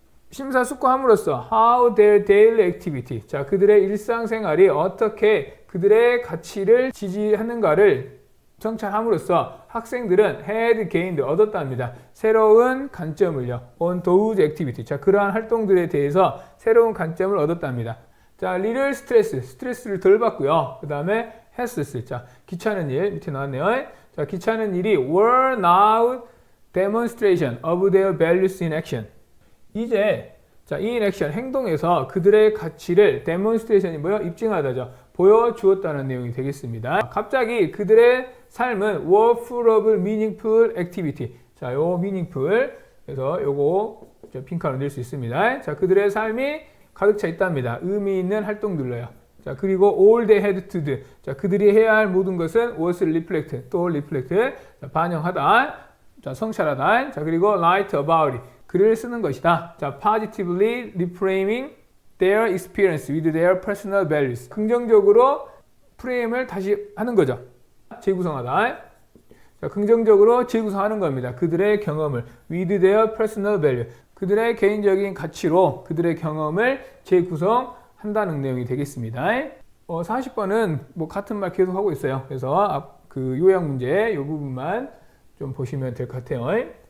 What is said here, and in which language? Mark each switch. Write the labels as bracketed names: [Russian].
[Korean] 심사숙고함으로써 [English] how their daily activity, [Korean] 자, 그들의 일상생활이 어떻게 그들의 가치를 지지하는가를 성찰함으로써 학생들은 [English] had gained, [Korean] 얻었답니다. 새로운 관점을요. [English] on those activity, [Korean] 자, 그러한 활동들에 대해서 새로운 관점을 얻었답니다. 자, [English] little stress, [Korean] 스트레스를 덜 받고요. 그 다음에 has, 자, 귀찮은 일, 밑에 나왔네요. [English] 자, [Korean] 귀찮은 일이 [English] were now demonstration of their values in action. [Korean] 이제 자, [English] in action, [Korean] 행동에서 그들의 가치를 demonstration이 뭐요? 입증하다죠. 보여주었다는 내용이 되겠습니다. 갑자기 그들의 삶은 [English] were full of meaningful activity. [Korean] 자, 요 meaningful, 그래서 요거 핑크로 낼 수 있습니다. 자, 그들의 삶이 가득 차 있답니다. 의미 있는 활동들로요. [English] 자, 그리고 all they had to do. [Korean] 자, 그들이 해야 할 모든 것은 [English] was reflect, [Korean] 또 reflect, 자, 반영하다, 자, 성찰하다. 자, 그리고 [English] write about it, [Korean] 글을 쓰는 것이다. [English] 자, positively reframing their experience with their personal values. [Korean] 긍정적으로 프레임을 다시 하는 거죠. 재구성하다. 자, 긍정적으로 재구성하는 겁니다. 그들의 경험을 [English] with their personal value. [Korean] 그들의 개인적인 가치로 그들의 경험을 재구성한다는 내용이 되겠습니다. 40번은 뭐 같은 말 계속 하고 있어요. 그래서 그 요약 문제 이 부분만 좀 보시면 될 것 같아요.